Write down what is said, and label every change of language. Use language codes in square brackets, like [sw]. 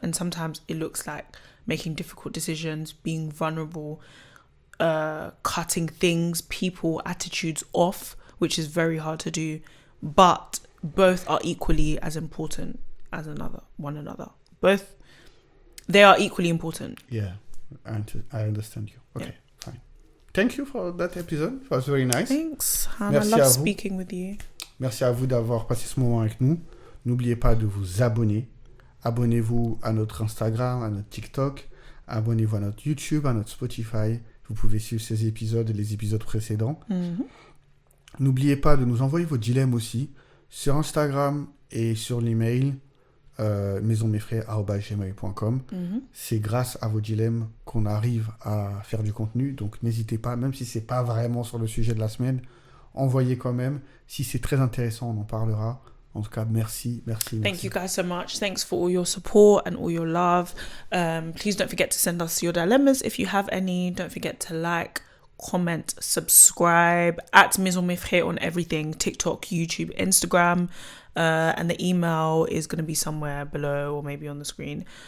[en] And sometimes it looks like making difficult decisions, being vulnerable, cutting things, people, attitudes off, which is very hard to do. But both are equally as important as one another. They are equally important. Yeah, I understand you. Okay, fine. Thank you for that episode. It was very nice. Thanks. And I love speaking with you. [fr] Merci à vous d'avoir passé ce moment avec nous. N'oubliez pas de vous abonner. Abonnez-vous à notre Instagram, à notre TikTok. Abonnez-vous à notre YouTube, à notre Spotify. Vous pouvez suivre ces épisodes et les épisodes précédents. N'oubliez pas de nous envoyer vos dilemmes aussi sur Instagram et sur l'email maisonmefre@gmail.com. C'est grâce à vos dilemmes qu'on arrive à faire du contenu. Donc n'hésitez pas, même si c'est pas vraiment sur le sujet de la semaine, envoyez quand même. Si c'est très intéressant, on en parlera. En tout cas, merci. [en] Thank you guys so much. Thanks for all your support and all your love. Please don't forget to send us your dilemmas if you have any. Don't forget to like, comment, subscribe at Maison Mefre on everything: TikTok, YouTube, Instagram. And the email is going to be somewhere below or maybe on the screen.